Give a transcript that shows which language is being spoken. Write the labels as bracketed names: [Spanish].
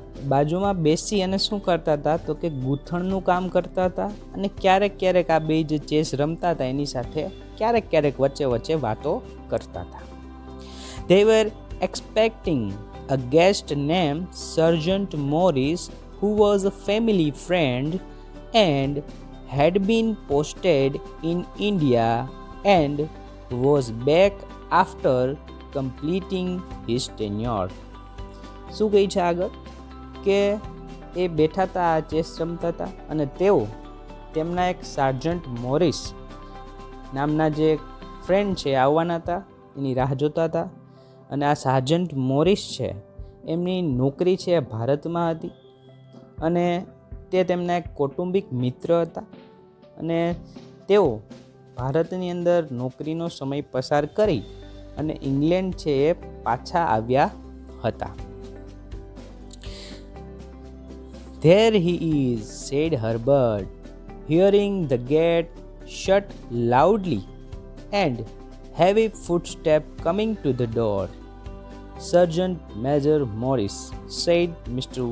[Gujarati] બાજુમાં બેસી અને શું કરતા હતા તો કે ગૂંથણનું કામ કરતા હતા, અને ક્યારેક ક્યારેક આ બે જે ચેસ રમતા હતા એની સાથે ક્યારેક ક્યારેક વચ્ચે વચ્ચે વાતો કરતા હતા. [English] They were expecting a guest named Sergeant Morris, who was a family friend and had been posted in India and was back after completing his tenure. [Gujarati] શું કહે છે આગળ કે એ બેઠા હતા, આ ચેસ રમતા હતા, અને તેઓ તેમના એક સાર્જન્ટ મોરિસ નામના જે ફ્રેન્ડ છે આવવાના હતા, એની રાહ જોતા હતા. અને આ સાર્જન્ટ મોરિસ છે એમની નોકરી છે ભારતમાં હતી, અને તે તેમના એક કૌટુંબિક મિત્ર હતા, અને તેઓ ભારતની અંદર નોકરીનો સમય પસાર કરી અને ઇંગ્લેન્ડ છે એ પાછા આવ્યા હતા. [English] There he is, said Herbert, hearing the gate shut loudly and heavy footsteps coming to the door. Sergeant Major Morris, said Mr.